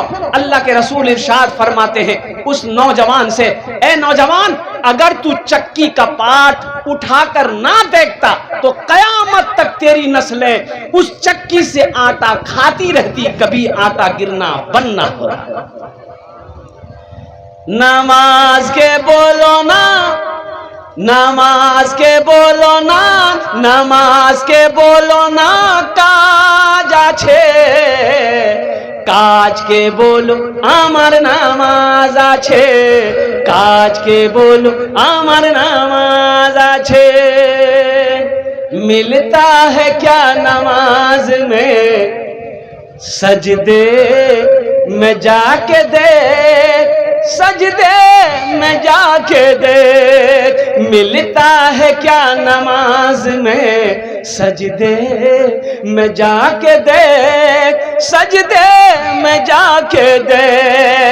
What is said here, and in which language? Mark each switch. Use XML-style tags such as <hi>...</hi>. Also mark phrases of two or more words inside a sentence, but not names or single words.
<ur>اللہ کے رسول ارشاد فرماتے ہیں اس نوجوان سے، اے نوجوان اگر تو چکی کا پاٹ اٹھا کر نہ دیکھتا تو قیامت تک تیری نسلیں اس چکی سے آٹا کھاتی رہتی، کبھی آٹا گرنا بند نہ ہوتا.</ur> <bn>নামাজ কে বলো না, নামাজ কে বলো না, নামাজ কে বলো না, কাজ আছে কাজকে বলো আমার নামাজ আছে, কাজকে বলো আমার নামাজ আছে।</bn> <ur>ملتا ہے کیا نماز میں سجدے میں جا کے دیکھ، سجدے میں جا کے دیکھ. ملتا ہے کیا نماز میں سجدے میں جا کے دیکھ، سجدے میں جا کے دیکھ.</ur>